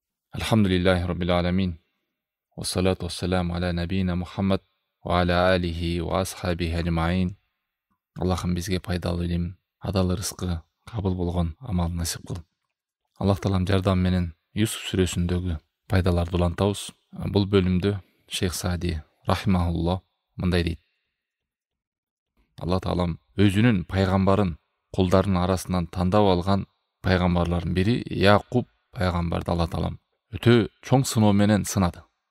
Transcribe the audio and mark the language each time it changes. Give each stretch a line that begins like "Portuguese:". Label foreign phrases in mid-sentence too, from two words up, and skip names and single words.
Arabic: الحمد لله رب العالمين. والصلاة والسلام على نبينا محمد وعلى آله وأصحابه أجمعين.
Kyrgyz: Allah'ım bizge пайдалуу илим, адал рызкы, кабыл болгон амал насип кыл. Аллах Таалам жардам менен Юсуф сүрөсүндөгү пайдаларды улантабыз. Бул бөлүмдө Шейх Саади рахимахуллах мындай дейт. Аллах Таалам өзүнүн пайгамбарын кулдарынын арасынан тандап алган пайгамбарлардын бири Якуб пайгамбарды Аллах Таалам өтө чоң сыноо менен сынады.